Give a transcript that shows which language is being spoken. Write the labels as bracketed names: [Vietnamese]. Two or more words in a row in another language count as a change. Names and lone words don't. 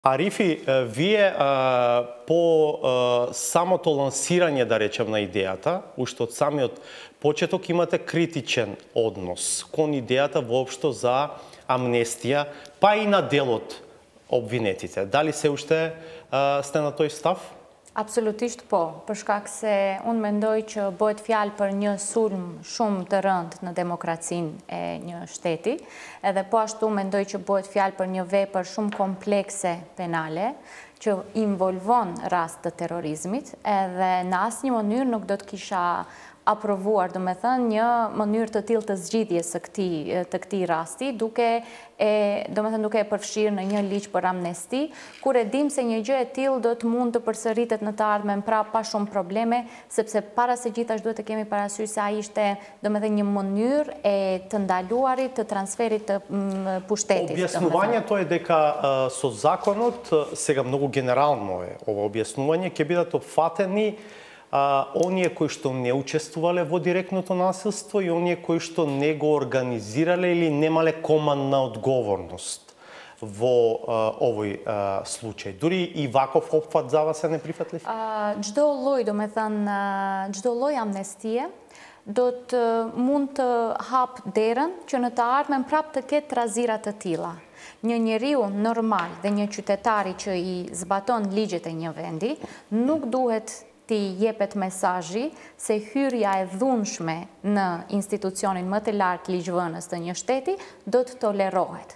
[Macedonian] Арифи, вие по самото лансирање, да речем, на идејата, уште од самиот почеток имате критичен однос кон идејата воопшто за амнестија, па и на дел од обвинетите. Дали се уште сте на тој став? [Albanian] Absolutisht po, për shkak se unë mendoj që bëhet fjalë për një sulm shumë të rëndë në demokracinë e një shteti, edhe po ashtu mendoj që bëhet fjalë për një vepër shumë komplekse penale, që involvon rast të terrorizmit, edhe në asnjë mënyrë nuk do të kisha aprovuar, do me thënë, një mënyrë të tillë të zgjidhjes së këtij rasti, duke e përfshirë në një ligj për amnesti, kur e dim se një gjë e tillë do të mund të përsëritet në të ardhmen prapë pa shumë probleme, sepse para se gjithashtu duhet të kemi parasysh se ai ishte, do me thënë, një mënyrë e të ndaluarit të transferit të pushtetit. [Macedonian] Објаснувањето е дека со законот, сега многу генерално е ова објаснување, ќе бидат опфатени оние кои што не учествувале во директното насилство и оние кои што не го организирале или немале командна одговорност во овој случај. Дури и ваков опфат за вас е неприфатлив? [Albanian] Çdo lloj, do me thënë, çdo lloj amnestie do të mund të hap derën që në të ardhmen prapë të ketë trazira të tilla. Një njeriu normal dhe një qytetari që i zbaton ligjet e një vendi nuk duhet ti jepet mesazhi se hyrja e dhunshme në institucionin më të lartë ligjvënës të një shteti do të tolerohet.